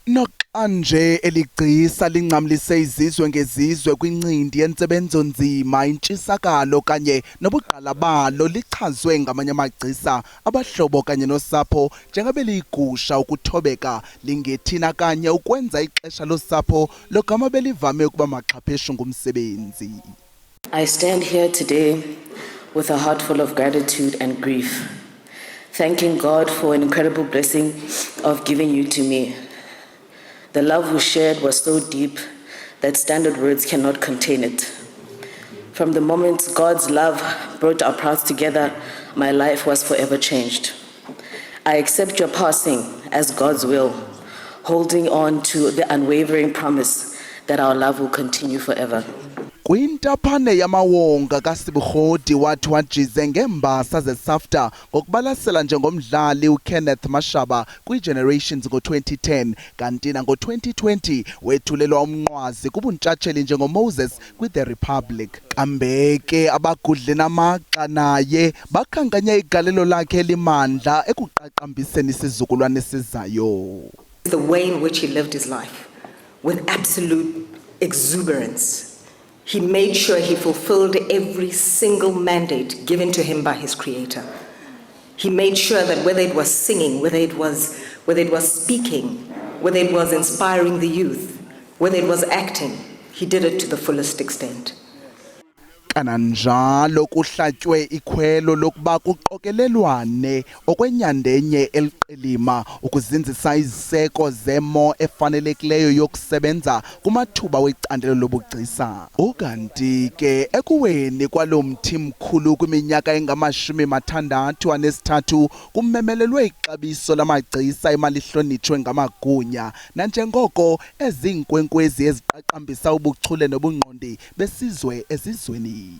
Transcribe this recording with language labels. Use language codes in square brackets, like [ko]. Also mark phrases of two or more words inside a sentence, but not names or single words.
[xh] Noxa nje eligcisa linqamlise izizwe ngezizwe kwincindi yentsebenzo nzima intshisakalo kanye nobuqala balo lichazwe ngamanye amagcisa abahlobo kanye nosapho njengabe liyigusha ukuthobeka lingethina kanye ukwenza ixesha losapho logama belivame ukuba maxhapheshu ngumsebenzi. [en] I stand here today with a heart full of gratitude and grief, thanking God for an incredible blessing of giving you to me. The love we shared was so deep that standard words cannot contain it. From the moment God's love brought our paths together, my life was forever changed. I accept your passing as God's will, holding on to the unwavering promise that our love will continue forever. [xh] Kwintaphane yamawonga kaSibuhodi wathi wajize ngembasa zeSAFTA ngokubalasela njengomdlali uKenneth Mashaba kwiGenerations ngo-2010 kanti nango-2020 wethulelwa umnqwazi kubuntshatsheli njengoMoses kwiThe Republic. Kambeke abagudle namaxa naye bakhankanye igalelo lakhe elimandla ekuqaqambiseni isizukulwane esizayo. [en] The way in which he lived his life, with absolute exuberance. He made sure he fulfilled every single mandate given to him by his Creator. He made sure that whether it was singing, whether it was speaking, whether it was inspiring the youth, whether it was acting, he did it to the fullest extent. [xh] Kananjalo kuhlatywe ikhwelo lokuba kuqokelelwane okwenyandenye eliqilima ukuzinzisa iziseko zemo efanelekileyo yokusebenza kumathuba wecandelo lobugcisa. Ukanti ke ekuweni kwalo mthi mkhulu kwiminyaka engama-63 kumemelelwe ixabiso lamagcisa emalihlonitshwe ngamagunya nanjengoko ezinkwenkwezi eziqaqambisa ubuchule nobungqondi besizwe ezizweni.